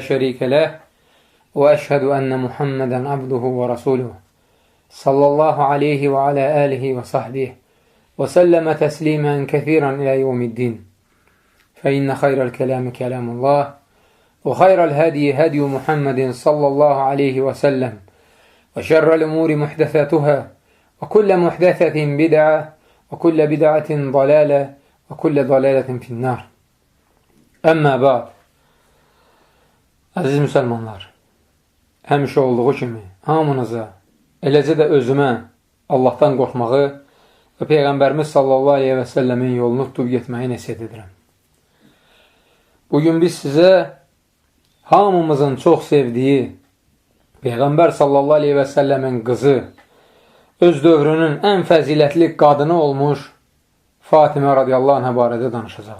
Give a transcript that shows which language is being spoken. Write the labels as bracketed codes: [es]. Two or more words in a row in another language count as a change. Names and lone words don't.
[ar] شريك له وأشهد أن محمدا عبده ورسوله صلى الله عليه وعلى آله وصحبه وسلم تسليما كثيرا إلى يوم الدين فإن خير الكلام كلام الله وخير الهدي هدي محمد صلى الله عليه وسلم وشر الأمور محدثاتها وكل محدثة بدعة وكل بدعة ضلالة وكل ضلالة في النار. أما بعد. [az] Əziz müsəlmanlar, həmişə olduğu kimi hamınıza, eləcə də özümə Allahdan qorxmağı və Peyğəmbərimiz [ar] صلى الله عليه وسلم [az] yolunu tutub getməyi nəsiyyət edirəm. Bugün biz sizə hamımızın çox sevdiyi Peyğəmbər [ar] صلى الله عليه وسلم [az] qızı, öz dövrünün ən fəzilətli qadını olmuş Fatimə [ar] رضي الله عنها [az] barədə danışacaq.